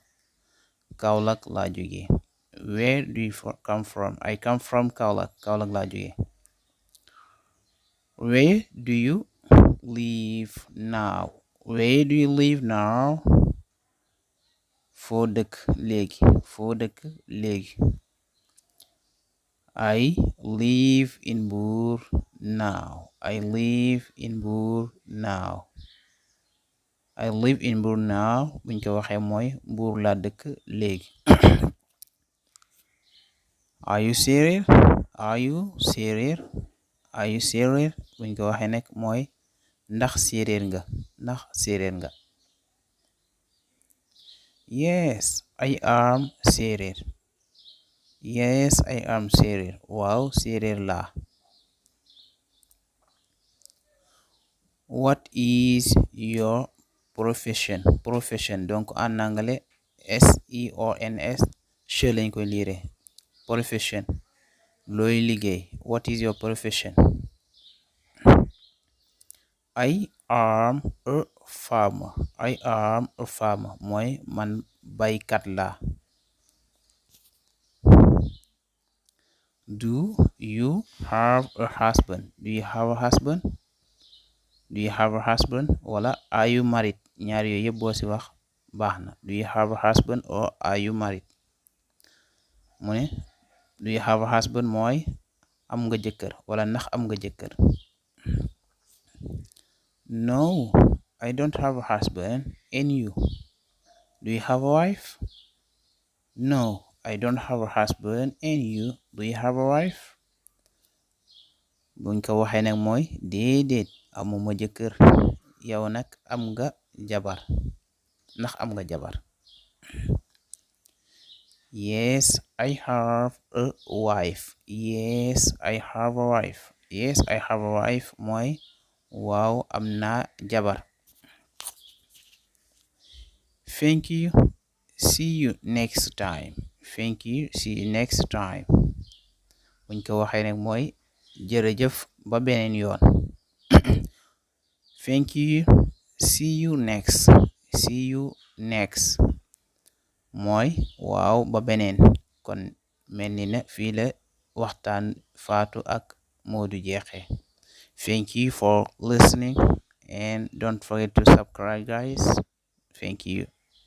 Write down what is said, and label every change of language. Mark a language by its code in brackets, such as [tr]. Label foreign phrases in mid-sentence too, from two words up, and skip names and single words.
[wo] Kaolack laa jóge. [en] Where do you come from? I come from Kaolack. Kaolack laa jóge. Where do you live now? Where do you live now? [wo] foo dëkk léegi. foo dëkk léegi. [en] I live in Mbour now. I live in Mbour now. I live in Mbour now [wo] buñ ko waxee mooy Mbour laa dëkk léegi. [en] Are you serious? Are you serious? Are you serious? [wo] buñ ko waxee nekk mooy ndax séeréer nga. Ndax séeréer nga. [en] Yes, I am séeréer. Yes, I am séeréer. [wo] waaw séeréer laa. [en] What is your profession? [wo] Profession [fr] donc en anglais [wo] SEONS che lañ koy liire. Profession looy liggéey. [en] What is your profession? I am a farmer. I am a farmer [wo] mooy man baykat laa. [en] Do you have a husband? Do you have a husband? Do you have a husband wala are you married? [wo] ñaar yooyu yëpp boo ci wax baax na. [en] Do you have a husband or are you married? [wo] mu ne [en] do you have a husband [wo] mooy am nga jëkkër wala ndax am nga jëkkër. [en] No, I don't have a husband. And you? Do you have a wife? No, I don't have a husband. And you? Do you have a wife? [wo] buñ ko waxee nag mooy déedéet amuma jëkkër. yow nag am nga jabar. ndax am nga jabar. [en] Yes, I have a wife. Yes, I have a wife. yes I have a wife [wo] mooy waaw am naa jabar. [en] Thank you, see you next time. Thank you, see you next time. [wo] buñ ko waxee nag mooy jërëjëf ba beneen yoon. [en] Thank you, see you next. See you next [wo] mooy waaw ba beneen. kon mel ni na fii la waxtaan Faatu ak Moodu jeexee. [en] Thank you for listening and don't forget to subscribe guys. Thank you.